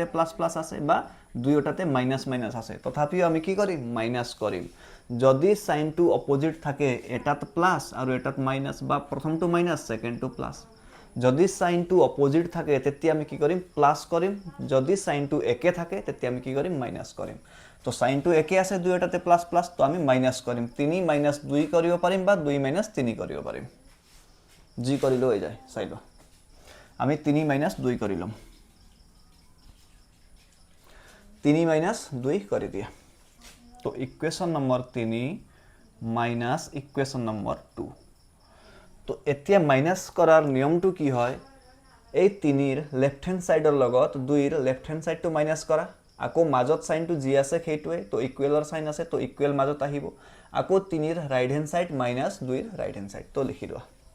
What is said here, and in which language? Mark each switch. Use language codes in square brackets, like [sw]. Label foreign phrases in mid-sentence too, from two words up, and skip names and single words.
[en] plus plus [as] আছে বা দুয়োটাতে [en] minus minus [as] আছে তথাপিও আমি কি কৰিম মাইনাস কৰিম যদি সাইনটো অপোজিট থাকে এটাত প্লাস আৰু এটাত মাইনাস বা প্ৰথমটো মাইনাস সেকেন্ডটো প্লাস যদি সাইনটো অপোজিট থাকে তেতিয়া আমি কি কৰিম প্লাস কৰিম যদি সাইনটো একে থাকে তেতিয়া আমি কি কৰিম মাইনাস কৰিম তো সাইনটো একে আছে দুয়োটাতে [en] plus plus [as] তো আমি মাইনাস কৰিম 3 - 2 কৰিব পাৰিম বা 2 - 3 কৰিব পাৰিম জি কৰিলো হৈ যায় চাই লো আমি 3 - 2 কৰিলম 3 - 2 কৰি দিয়া तो [en] equation number 3 minus equation number 2 [as] तो এতিয়া মাইনাস কৰাৰ নিয়মটো কি হয় এই 3 ৰ [en] left hand [as] সাইডৰ লগত 2 ৰ [en] left hand [as] সাইডটো মাইনাস কৰা আকৌ মাজত সাইনটো জি আছে সেইটোৱে তো ইকুৱেলৰ সাইন আছে তো ইকুৱেল মাজত আহিব আকৌ 3 ৰ [en] right hand side [as] মাইনাস 2 ৰ [en] right hand side [as] তো লিখি লোৱা